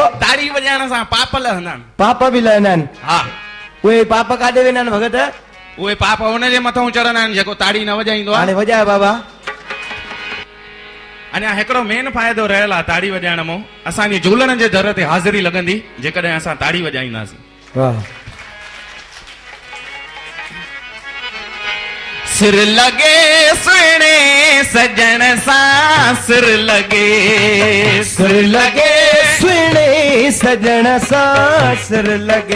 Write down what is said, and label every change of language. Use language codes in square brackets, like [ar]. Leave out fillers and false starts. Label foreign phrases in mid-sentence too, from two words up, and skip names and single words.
[sd] ताड़ी वॼाइण सां पाप लहंदा आहिनि। पाप बि लहंदा आहिनि। हा उहे पाप काॾे वेंदा आहिनि भगत? उहे पाप हुनजे मथां चढ़ंदा आहिनि जेको ताड़ी न वॼाईंदो आहे। हाणे वॼायो बाबा। अञा हिकिड़ो मेन फ़ाइदो रहियल आहे ताड़ी वॼाइण मां असांजी झूलण जे दर ते हाज़िरी लॻंदी जेकॾहिं असां ताड़ी वॼाईंदासीं। वाह सिर लगे सुहिणे सजण सां सिर लगे सुहिणे सजण सां सिर लगे